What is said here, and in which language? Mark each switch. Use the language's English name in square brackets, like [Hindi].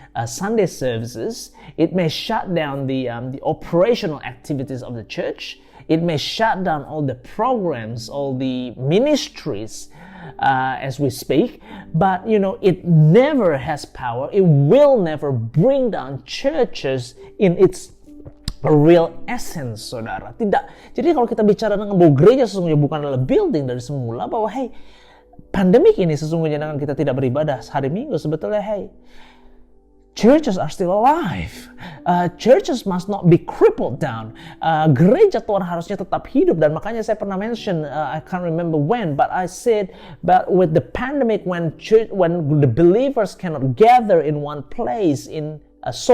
[English] Sunday services. It may shut down the operational activities of the church. It may shut down all the programs, all the ministries as we speak. But it never has power. It will never bring down churches in its real essence, saudara. [Indonesian] Tidak. Jadi kalau kita bicara dengan bahwa gereja sesungguhnya bukan adalah building dari semula, bahwa pandemik ini sesungguhnya dengan kita tidak beribadah hari Minggu, sebetulnya [English] churches are still alive. Churches must not be crippled down. [Indonesian] Gereja Tuhan harusnya tetap hidup, dan makanya saya pernah [English] mention, I can't remember when, but I said, but with the pandemic, when the believers cannot gather in one place in a